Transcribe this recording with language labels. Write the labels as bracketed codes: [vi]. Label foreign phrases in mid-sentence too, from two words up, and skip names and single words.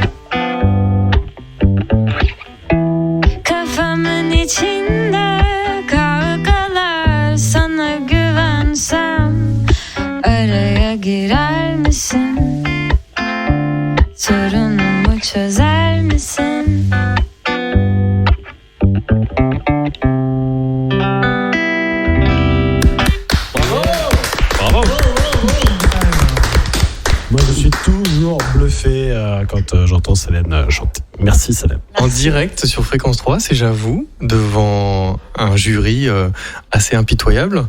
[tr] Kafamın içinde kavgalar, sana güvensem araya girer misin? Sorunumu çözer misin? [fr] Bravo. Moi, je suis toujours bluffé quand j'entends Célène chanter. Merci, Célène. En direct sur Fréquence 3, c'est J'avoue, devant un jury assez impitoyable.